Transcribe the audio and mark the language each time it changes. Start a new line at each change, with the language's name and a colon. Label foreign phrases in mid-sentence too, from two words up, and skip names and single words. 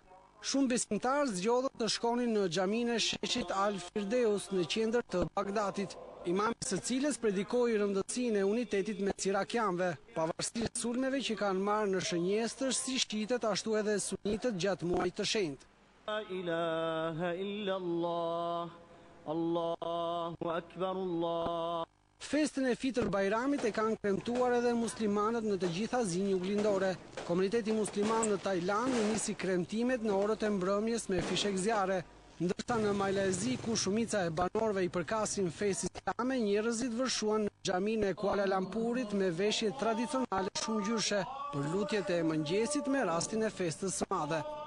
Albanian: Shumë besimtarë zgjodhën të shkonin në xhaminë e sheshit Al-Firdeus në qendër të Bagdadit, imami së cilës predikoi rëndësinë e unitetit mes irakianëve, pavarësisht sulmeve që kanë marrë në shënjestër si shiitët ashtu edhe sunitët gjatë muajit të shenjtë.
Arabic: لا إله إلا الله، الله أكبر الله.
Albanian: Festën e Fitër Bajramit e kanë kremtuar edhe muslimanët në të gjitha zinj uglindore. Komuniteti musliman në Tajland nisi kremtimet në orët e mbrëmjes me fishek zjarre. Ndërsa në Malezi, ku shumica e banorëve i përkasin fesë islame, njerëzit vërshuan në xhaminë e Kuala Lumpurit me veshje tradicionale shumë ngjyrshe për lutjet e mëngjesit me rastin e festës së madhe.